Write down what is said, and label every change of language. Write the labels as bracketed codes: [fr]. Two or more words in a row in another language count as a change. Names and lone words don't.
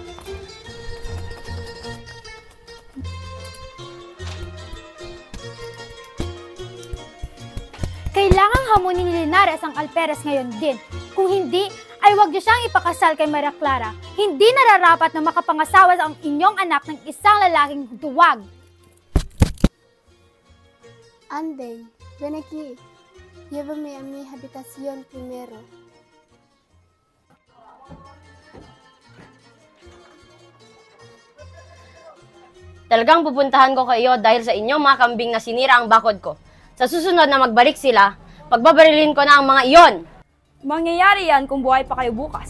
[tl] Kailangang hamunin ni Linares ang alperas ngayon din. Kung hindi, ay huwag niyo siyang ipakasal kay Maria Clara. Hindi nararapat na makapangasawa ang inyong anak ng isang lalaking duwag. [es] Anden, ven aquí. Llévame a mi habitación primero. [tl] Talagang pupuntahan ko kayo dahil sa inyong mga kambing na sinira ang bakod ko. Sa susunod na magbalik sila, pagbabarilin ko na ang mga iyon. Mangyayari yan kung buhay pa kayo bukas.